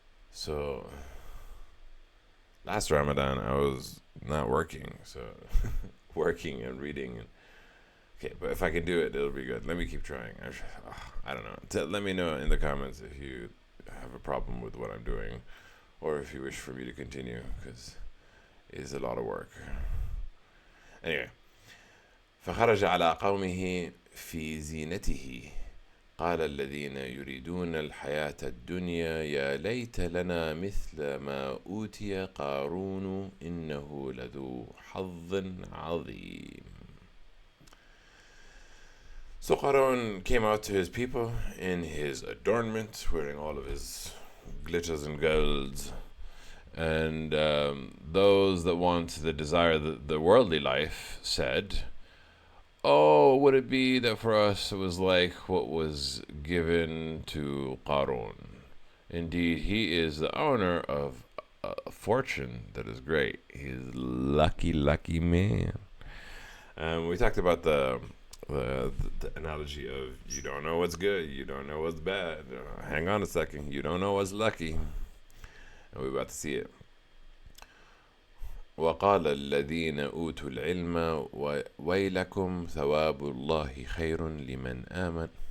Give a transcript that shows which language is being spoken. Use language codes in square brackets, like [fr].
[en] So last Ramadan I was not working, so working and reading. Okay, but if I can do it, it'll be good. Let me keep trying. I don't know. Let me know in the comments if you have a problem with what I'm doing, or if you wish for me to continue, because it is a lot of work. Anyway, [ar] فخرج على قومه في زينته قال الذين يريدون الحياة الدنيا يا ليت لنا مثل ما أوتي قارون إنه لذو حظ عظيم. [en] So Qarun came out to his people in his adornment, wearing all of his glitters and golds. And those that want the desire, the worldly life, said, oh, would it be that for us it was like what was given to Qarun? Indeed, he is the owner of a fortune that is great. He's lucky man. We talked about the analogy of you don't know what's good, you don't know what's bad. Hang on a second, you don't know what's lucky. And we're about to see it. [ar] وقال الذين أوتوا العلم ويلكم ثواب الله خير لمن آمن.